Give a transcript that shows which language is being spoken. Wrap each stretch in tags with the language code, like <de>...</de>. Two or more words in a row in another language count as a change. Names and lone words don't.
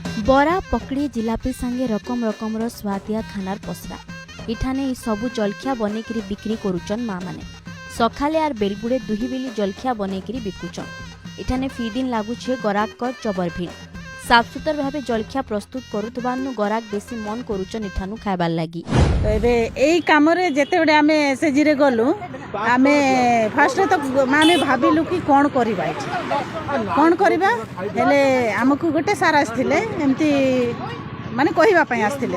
<or>ବରା ପକଡ଼ି ଜିଲାପି ସଙ୍ଗେ ରକମ ରକମ ସ୍ୱାଦିଆ ଖାନାର ପସରା ଇଠାନେ ଈ ସବୁ ଜଳଖିଆ ବନେକରି ବିକ୍ରି କରୁଚନ୍ ମାଁ ମାନେ ସକାଳେ ଆର ବେଳବୁଡ଼େ ଦୁହି ବେଳି ଜଳଖିଆ ବନେକରି ବିକୁଚନ୍। ଇଠାନେ ଫି ଦିନ ଲାଗୁଛେ ଗରାକର ଜବର ଭିଡ଼। ସାଫ ସୁତର ଭାବେ ଜଳଖିଆ ପ୍ରସ୍ତୁତ କରୁଥବାନୁ ଗରାକ ବେଶି ମନ କରୁଚନ୍ ଇଠାନୁ ଖାଇବାର ଲାଗି। ଏବେ ଏଇ କାମରେ ଯେତେବେଳେ ଆମେ ଏସଏଜି ରେ ଗଲୁ ଆମେ ଫର୍ଷ୍ଟ ତ ମାନେ ଭାବିଲୁ କି କଣ କରିବା କଣ କରିବା ହେଲେ ହମକୁ ଗୋଟେ ସାର ଆସ୍ଥିଲେ ଏମିତି ମାନେ କହିବା ପଇଁ ଆସ୍ଥିଲେ</or>